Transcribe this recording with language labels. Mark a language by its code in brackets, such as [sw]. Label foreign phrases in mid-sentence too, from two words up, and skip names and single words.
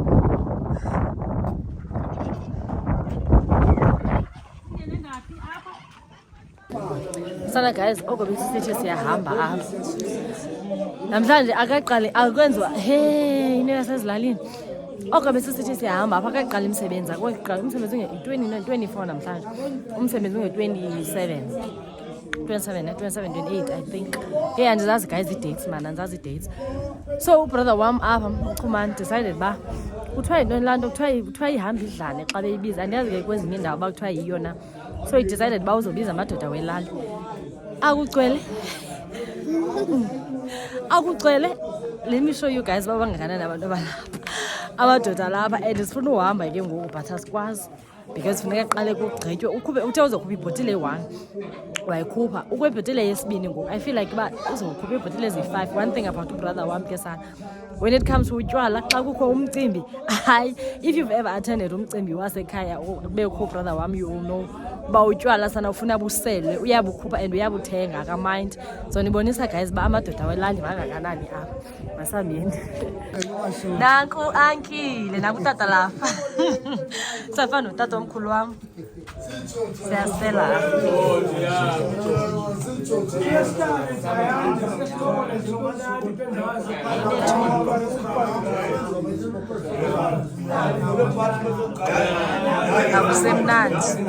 [xh] Sana guys, oko besisithi siyahamba apha namhlanje akaqali akwenziwa into yasezilalini. Oko besisithi siyahamba apha akaqala imisebenzi. Akoqala umsebenzi unge-24 namhlanje, umsebenzi unge-27, 28 [en] I think. [xh] Yeah, andizazi guys i-dates man, andizazi i-dates. So ubrother wam apha Chumani decided uba kuthiwa yintoni laa nto, kuthiwa ihamba idlane xa beyibiza. Andiyazi ke kwezinye iindawo uba kuthiwa yiyo na. [en] So he decided [xh] uba uzobiza amadoda welali. Akucwele. [en] Let me show you guys [xh] uba bangakanani abantu abalapha, amadoda alapha. And sifuna uhamba ke ngoku but asikwazi because funeka qale kugqitywe. Uthe uzokhupha ibhotile eyi-1 wayikhupha, ukwe ibhotile yesibini ngoku. [en] I feel like [xh] uba uzokhupha iibhotile ezi-5. [en] One thing about [xh] ubrother wam ke sana, [en] when it comes to [xh] utywala xa kukho umcimbi, hayi, [en] if you've ever attended [xh] umcimbi wasekhaya kubekho ubrother wam, [en] you know [xh] uba utywala sana ufuna buselwe, uyabukhupha and uyabuthenga, akamind. So nibonisa guys uba amadoda welali bangakanani apha. Masambeni. Nanku ankile, nanku tata lapha. Safana notata omkhulu wam. Siyasela. Akusemnandi.